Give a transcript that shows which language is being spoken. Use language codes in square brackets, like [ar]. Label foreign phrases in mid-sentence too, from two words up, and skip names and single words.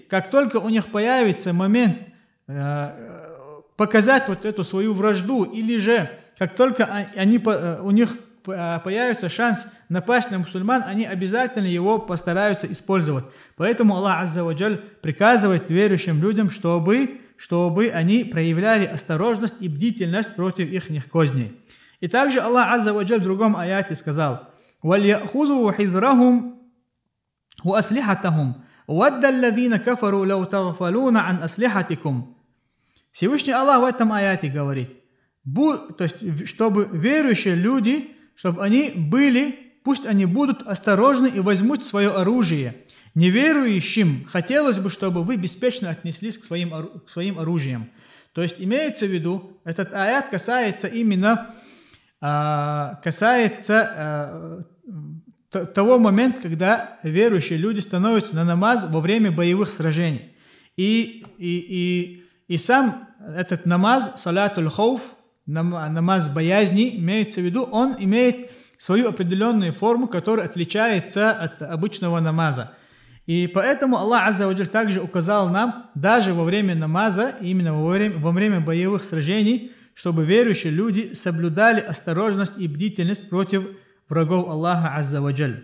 [ru] Как только у них появится момент показать вот эту свою вражду, или же как только у них появится шанс напасть на мусульман, они обязательно его постараются использовать. Поэтому Аллах [ar] عز وجل [ru] приказывает верующим людям, чтобы они проявляли осторожность и бдительность против их козней. И также Аллах [ar] عز وجل [ru] в другом аяте сказал: [ar] «وليأخذوا حذرهم وأسلحتهم ود الذين كفروا لو تغفلون عن أسلحتكم». [ru] Всевышний Аллах в этом аяте говорит, то есть, чтобы верующие люди, пусть они будут осторожны и возьмут свое оружие. Неверующим хотелось бы, чтобы вы беспечно отнеслись к своим оружиям. То есть имеется в виду, этот аят касается именно того момента, когда верующие люди становятся на намаз во время боевых сражений. И сам этот намаз, [ar] صلاة الخوف, [ru] намаз боязни, имеется в виду, он имеет свою определенную форму, которая отличается от обычного намаза. И поэтому Аллах [ar] عز وجل [ru] также указал нам, даже во время намаза, именно во время боевых сражений, чтобы верующие люди соблюдали осторожность и бдительность против врагов Аллаха [ar] عز وجل.